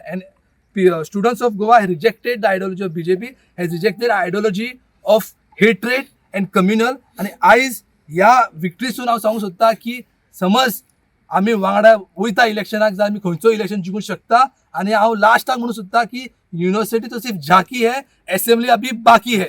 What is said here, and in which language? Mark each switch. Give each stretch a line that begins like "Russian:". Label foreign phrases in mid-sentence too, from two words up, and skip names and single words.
English: And students of Goa has rejected the ideology of BJP, has rejected ideology of hatred and communal.
Konkani: आनी आयज ह्या विक्ट्रीसून हांव सांगूंक सोदता की समज आमी वांगडा वयता इलेक्शनाक जाल्यार आमी खंयचो इलेक्शन जिखूंक शकता. आनी हांव लास्टाक म्हणूंक सोदता की
Hindi: युनिव्हर्सिटी तो सिर्फ झांकी है, असेंबली अभी बाकी है.